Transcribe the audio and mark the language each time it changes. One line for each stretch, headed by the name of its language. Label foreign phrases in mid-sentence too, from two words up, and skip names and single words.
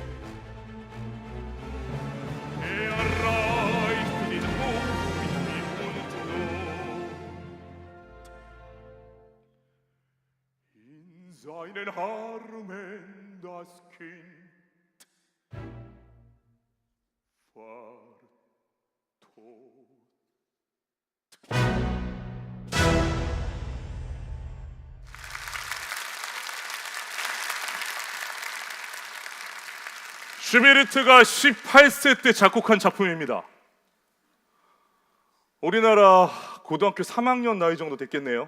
German: Er reicht den Hof mit mir und in seinen Armen das Kind war tot.
Korean: 슈베르트가 18세 때 작곡한 작품입니다. 우리나라 고등학교 3학년 나이 정도 됐겠네요.